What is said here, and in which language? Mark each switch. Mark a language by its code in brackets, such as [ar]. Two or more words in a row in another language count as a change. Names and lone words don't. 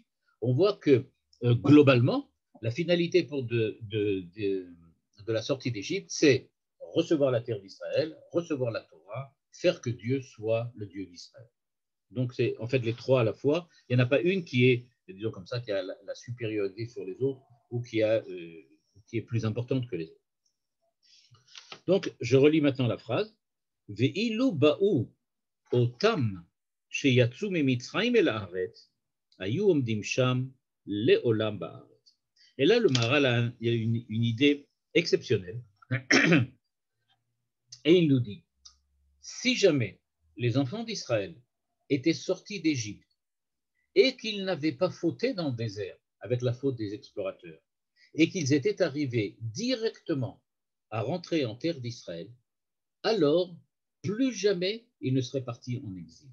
[fr] On voit que globalement, la finalité de la sortie d'Égypte, c'est recevoir la terre d'Israël, recevoir la Torah, faire que Dieu soit le Dieu d'Israël. Donc c'est en fait les trois à la fois. Il n'y en a pas une qui est, disons comme ça, qui a la supériorité sur les autres ou qui est plus importante que les autres. Donc je relis maintenant la phrase. [he] ואילו באו אותם שיצאו ממצרים אל הארץ היו עומדים שם לעולם בארץ. [fr] Et là le Maharal il y a une idée exceptionnelle. Et il nous dit, si jamais les enfants d'Israël étaient sortis d'Égypte et qu'ils n'avaient pas fauté dans le désert avec la faute des explorateurs et qu'ils étaient arrivés directement à rentrer en terre d'Israël, alors plus jamais ils ne seraient partis en exil.